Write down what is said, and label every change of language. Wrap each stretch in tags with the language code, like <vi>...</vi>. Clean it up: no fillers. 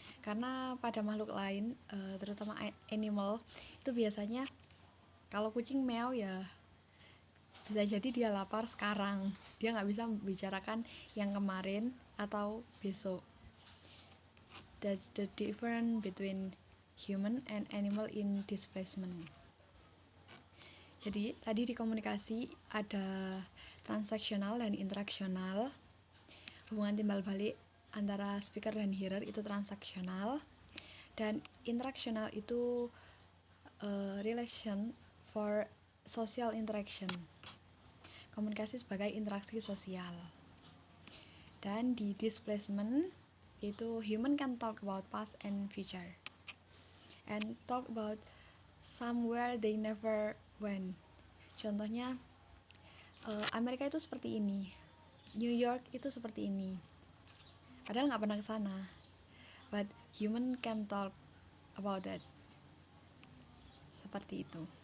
<id>Karena pada makhluk lain, terutama animal, itu biasanya kalau kucing meow ya bisa jadi dia lapar sekarang. Dia nggak bisa membicarakan yang kemarin atau besok.</id> <en>That's the difference between human and animal in displacement.</en> <id>Jadi tadi di komunikasi ada transaksional dan interaksional. Hubungan timbal balik antara speaker dan hearer itu transaksional, dan interaksional itu</id> <en>relation for social interaction.</en> <id>Komunikasi sebagai interaksi sosial. Dan di displacement itu</id> <en>human can talk about past and future and talk about somewhere they never went.</en> <id>Contohnya Amerika itu seperti ini, New York itu seperti ini, padahal nggak pernah ke sana,</id> <en>but human can talk about that.</en> <id>Seperti itu.</id>